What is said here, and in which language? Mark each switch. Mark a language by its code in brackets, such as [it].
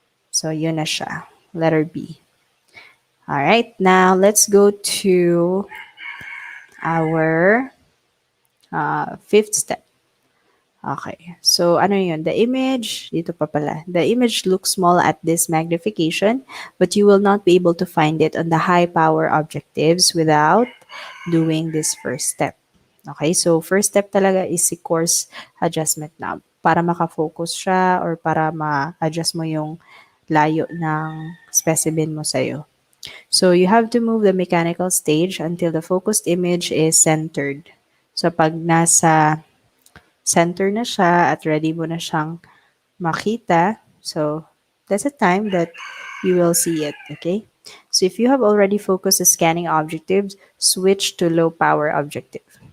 [en] So, [tl] yun na siya, [en] letter B. Alright, now let's go to our 5th step. Okay. [tl] So, ano yun? [en] The image, [tl] dito pa pala. [en] The image looks small at this magnification, but you will not be able to find it on the high power objectives without doing this first step. Okay. So, first step talaga is si coarse adjustment knob. [tl] Para makafocus siya or para ma-adjust mo yung layo ng specimen mo sa'yo. [en] So, you have to move the mechanical stage until the focused image is centered. So, [tl] pag nasa center na siya at ready mo na siyang makita. [en] So, that's the time that you will see it, okay? So if you have already focused the scanning objectives, switch to low power objective.